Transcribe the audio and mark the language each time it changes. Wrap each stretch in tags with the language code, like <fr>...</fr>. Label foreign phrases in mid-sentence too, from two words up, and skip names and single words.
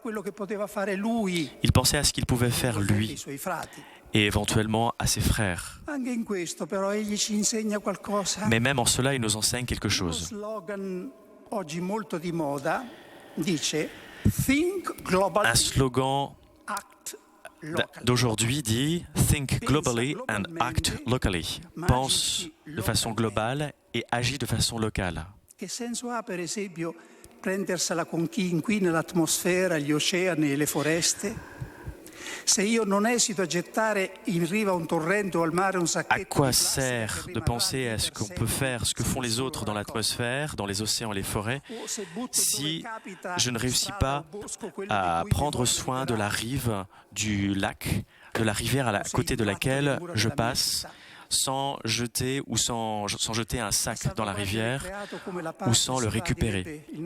<fr>Il pensait à ce qu'il pouvait faire lui, et éventuellement à ses frères. Mais même en cela, il nous enseigne quelque chose. Un slogan d'aujourd'hui dit «</fr> <en>Think globally and act locally ».</en> <fr>Pense de façon globale et agis de façon locale.</fr> <it>Che senso ha, per esempio, prendersela con chi inquina l'atmosfera, gli oceani e le foreste? Se io non esito a gettare in riva un torrente o al mare un sacchetto</it> <fr>À quoi sert de penser à ce qu'on peut faire, ce que font les autres dans l'atmosphère, dans les océans et les forêts, si je ne réussis pas à prendre soin de la rive du lac, de la rivière à côté de laquelle je passe, sans jeter un sac dans la rivière ou sans le récupérer.</fr>